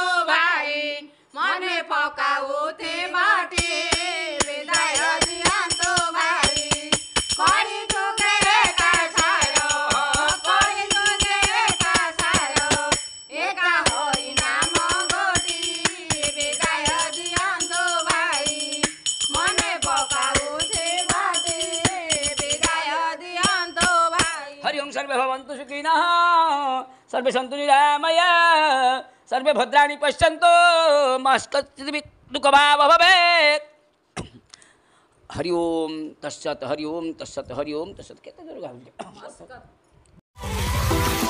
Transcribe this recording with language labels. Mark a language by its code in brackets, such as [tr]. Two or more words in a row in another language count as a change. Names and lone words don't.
[or] ଭାଇ ମନେ ପକାଉତେ ବାଟେ ବିଦାୟ ଦିଅନ୍ତୁ ଭାଇ କରି ଯୁଗେ କାସାର କରି ଯୁଗେ କାସାର ଏକା ହୋଇ ନାମ ଗୋଟି ବିଦାୟ ଦିଅନ୍ତୁ ଭାଇ ମନେ ପକାଉତେ ବାଟେ ବିଦାୟ ଦିଅନ୍ତୁ ଭାଇ [sa] हरि ओम सर्वे भवन्तु सुखिनः सर्वे सन्तु निरामया सर्वे भद्राणि पश्यन्तु मा कश्चित् दुःखभाव भवेत् हरि ओम तत्सत हरि ओम तत्सत हरि ओम तत्सत [or] କେତେ ଜୋର ଗାଉଲେ